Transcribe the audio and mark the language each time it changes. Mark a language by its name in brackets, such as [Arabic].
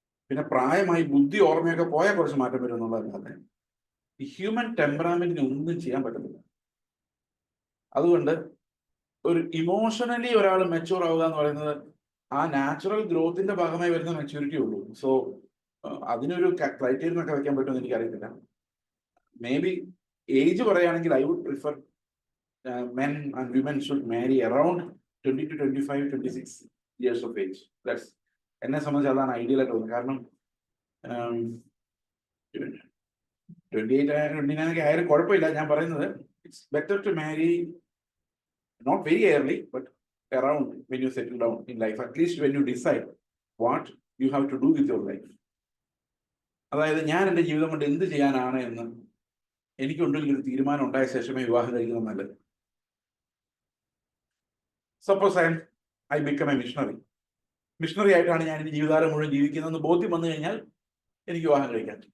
[Malayalam] പിന്നെ പ്രായമായി ബുദ്ധി ഓർമ്മയൊക്കെ പോയാൽ കുറച്ച് മാറ്റം വരും എന്നുള്ളതല്ലാതെ ഈ ഹ്യൂമൻ ടെമ്പറാമെന്റിന് ഒന്നും ചെയ്യാൻ പറ്റത്തില്ല. അതുകൊണ്ട് ഒരു ഇമോഷണലി ഒരാൾ മെച്യൂർ ആവുക എന്ന് പറയുന്നത് ആ നാച്ചുറൽ ഗ്രോത്തിന്റെ ഭാഗമായി വരുന്ന മെച്യൂരിറ്റി ഉള്ളൂ. സോ അതിനൊരു ക്രൈറ്റീരിയൻ ഒക്കെ വെക്കാൻ പറ്റുമെന്ന് എനിക്കറിയത്തില്ല. [English] Maybe age പറയുകയാണെങ്കിൽ I would prefer men and women should marry around 20 to 25, 26 years of age. [Malayalam] That's എന്നെ സംബന്ധിച്ച് അതാണ് ഐഡിയൽ ആയിട്ട് തോന്നുന്നത്. കാരണം 28 ആയാലും 29 ആയാലും കുഴപ്പമില്ല. ഞാൻ പറയുന്നത് [English] It's better to marry not very early, but around when you settle down in life, at least when you decide what you have to do with your life. [Malayalam] അതായത് ഞാൻ എൻ്റെ ജീവിതം കൊണ്ട് എന്ത് ചെയ്യാനാണ് എന്ന് എനിക്കുണ്ടെങ്കിൽ ഒരു തീരുമാനം ഉണ്ടായ ശേഷമേ വിവാഹം കഴിക്കുന്നത് നല്ലത്. [English] suppose I become a missionary [Malayalam] ആയിട്ടാണ് ഞാൻ എൻ്റെ ജീവിതകാലം മുഴുവൻ ജീവിക്കുന്നതെന്ന് ബോധ്യം വന്നു കഴിഞ്ഞാൽ എനിക്ക് വിവാഹം കഴിക്കാം.